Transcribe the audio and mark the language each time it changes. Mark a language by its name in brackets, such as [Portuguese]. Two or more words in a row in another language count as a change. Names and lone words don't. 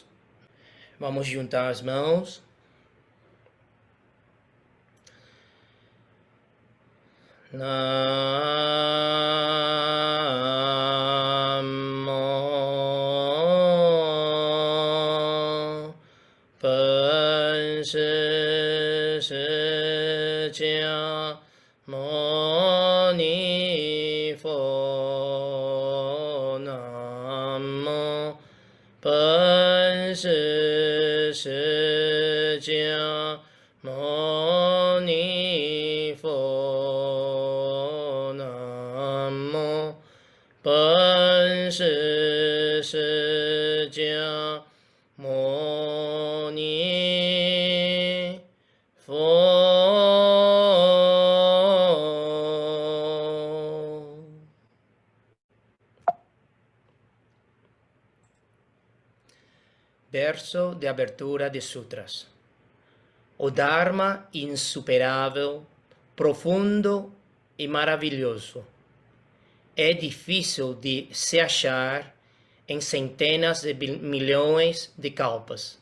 [Portuguese] Vamos juntar as mãos. Namo Panchasya Mani Pho Namo Panchasya Mani Pho Namo Panchasya Mani Pho. Verso de abertura de sutras. O Dharma insuperável, profundo e maravilhoso é difícil de se achar em centenas de milhões de kalpas.